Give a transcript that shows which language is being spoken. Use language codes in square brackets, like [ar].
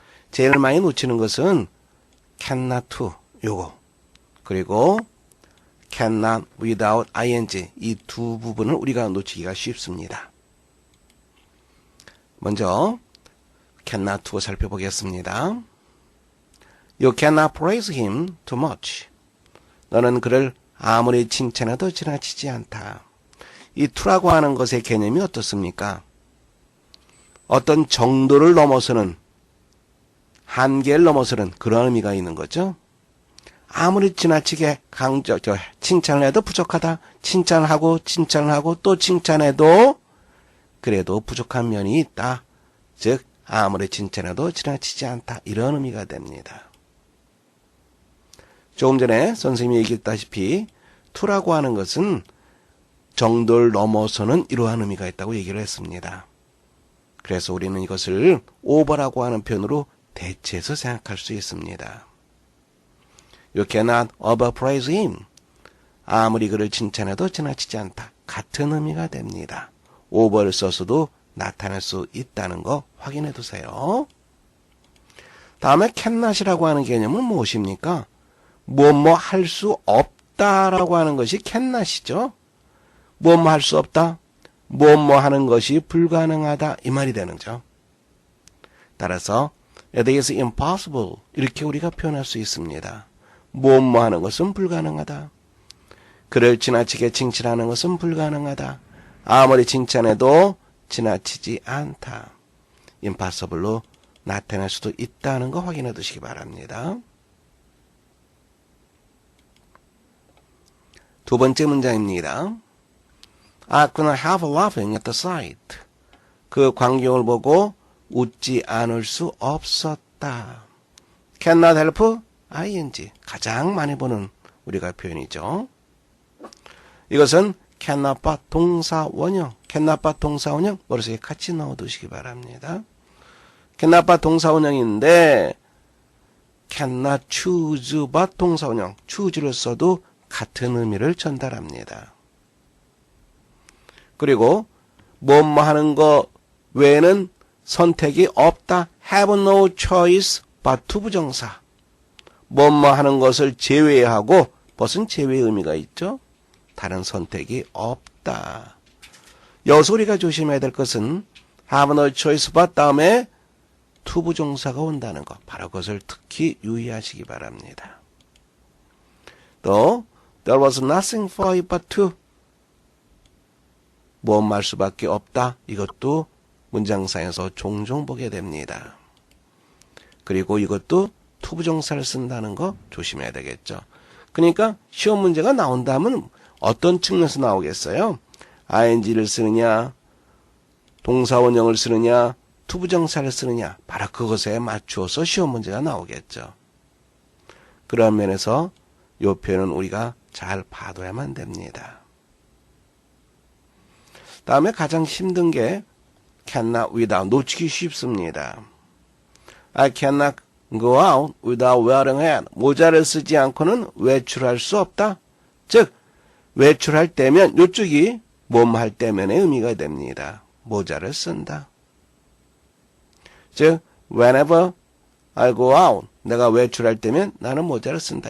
[ko] 제일 많이 놓치는 것은 cannot to, 요거. 그리고 cannot without ing, 이 두 부분을 우리가 놓치기가 쉽습니다. 먼저 cannot to 살펴보겠습니다. [en] You cannot praise him too much. [ko] 너는 그를 아무리 칭찬해도 지나치지 않다. 이 to라고 하는 것의 개념이 어떻습니까? 어떤 정도를 넘어서는, 한계를 넘어서는 그런 의미가 있는 거죠. 아무리 지나치게 칭찬을 해도 부족하다. 칭찬을 하고 또 칭찬해도 그래도 부족한 면이 있다. 즉 아무리 칭찬해도 지나치지 않다. 이런 의미가 됩니다. 조금 전에 선생님이 얘기했다시피 to라고 하는 것은 정도를 넘어서는 이러한 의미가 있다고 얘기를 했습니다. 그래서 우리는 이것을 over라고 하는 표현으로 대체해서 생각할 수 있습니다. [en] You cannot overpraise him. [ko] 아무리 그를 칭찬해도 지나치지 않다. 같은 의미가 됩니다. over를 써서도 나타낼 수 있다는 거 확인해 두세요. 다음에 cannot이라고 하는 개념은 무엇입니까? 뭐뭐 할 수 없다라고 하는 것이 cannot이죠. 뭐뭐 할 수 없다. 뭐뭐 하는 것이 불가능하다. 이 말이 되는 거죠. [en] 따라서 it is impossible. [ko] 이렇게 우리가 표현할 수 있습니다. 뭐뭐 하는 것은 불가능하다. 그를 지나치게 칭찬하는 것은 불가능하다. 아무리 칭찬해도 지나치지 않다. impossible로 나타낼 수도 있다는 거 확인해 두시기 바랍니다. 두 번째 문장입니다. [en] I couldn't help laughing at the sight. [ko] 그 광경을 보고 웃지 않을 수 없었다. [en] cannot help ing. [ko] 가장 많이 보는 우리가 표현이죠. 이것은 cannot but 동사 원형. cannot but 동사 원형 머릿속에 같이 넣어두시기 바랍니다. cannot but 동사 원형인데 cannot choose but 동사 원형. choose를 써도 같은 의미를 전달합니다. 그리고 뭐뭐 하는 거 외에는 선택이 없다. [en] have no choice but to 부정사. [ko] 뭐뭐 하는 것을 제외하고 벗은 제외의 의미가 있죠. 다른 선택이 없다. 여기서 우리가 조심해야 될 것은 have no choice but 다음에 to 부정사가 온다는 것. 바로 그것을 특히 유의하시기 바랍니다. [en] 또 there was nothing for it but to [ko] 뭐뭐 할 수밖에 없다. 이것도 문장상에서 종종 보게 됩니다. 그리고 이것도 to 부정사를 쓴다는 거 조심해야 되겠죠. 그러니까 시험 문제가 나온다면 어떤 측면에서 나오겠어요? ing를 쓰느냐, 동사원형을 쓰느냐, to 부정사를 쓰느냐, 바로 그것에 맞추어서 시험 문제가 나오겠죠. 그런 면에서 이 표현은 우리가 잘 봐둬야만 됩니다. 다음에 가장 힘든 게 cannot without, 놓치기 쉽습니다. [en] I cannot go out without wearing a hat. [ko] 모자를 쓰지 않고는 외출할 수 없다. 즉 외출할 때면 이쪽이 몸할 때면의 의미가 됩니다. 모자를 쓴다. 즉 [en] whenever I go out, [ko] 내가 외출할 때면 나는 모자를 쓴다.